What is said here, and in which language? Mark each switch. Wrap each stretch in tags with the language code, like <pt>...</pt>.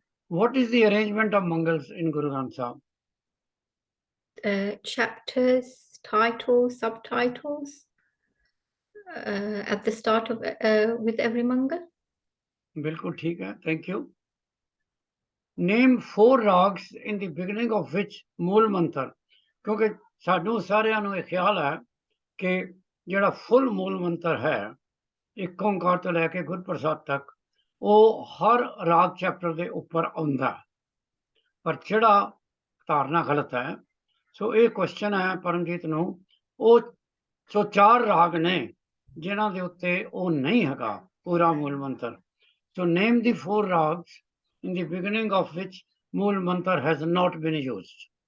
<en>What is the arrangement of Mangals in Guru Granth Sahib? Chapters, titles, subtitles at the start of with every Mangal।</en> <pa>ਬਿਲਕੁਲ ਠੀਕ ਹੈ, thank you.</pa> <en>Name 4 rags in the beginning of which</en> <pa>ਮੂਲ ਮੰਤਰ, ਕਿਉਂਕਿ ਸਾਨੂੰ ਸਾਰਿਆਂ ਨੂੰ ਇਹ ਖਿਆਲ ਹੈ ਕਿ ਜਿਹੜਾ ਫੁੱਲ ਮੂਲ ਮੰਤਰ ਹੈ, ਇੱਕ ਓਂਕਾਰ ਤੋਂ ਲੈ ਕੇ ਗੁਰਪ੍ਰਸਾਦ ਤੱਕ, ਉਹ ਹਰ ਰਾਗ ਚੈਪਟਰ ਦੇ ਉੱਪਰ ਆਉਂਦਾ, ਪਰ ਜਿਹੜਾ ਧਾਰਨਾ ਗਲਤ ਹੈ। ਸੋ ਇਹ ਕੁਐਸਚਨ ਹੈ ਪਰਮਜੀਤ ਨੂੰ। ਉਹ ਸੋ 4 ਰਾਗ ਨੇ ਜਿਨ੍ਹਾਂ ਦੇ ਉੱਤੇ ਉਹ ਨਹੀਂ ਹੈਗਾ ਪੂਰਾ ਮੂਲ ਮੰਤਰ।</pa> <en>So name the 4 rags in the beginning of which Mool Mantar has not been used.</en>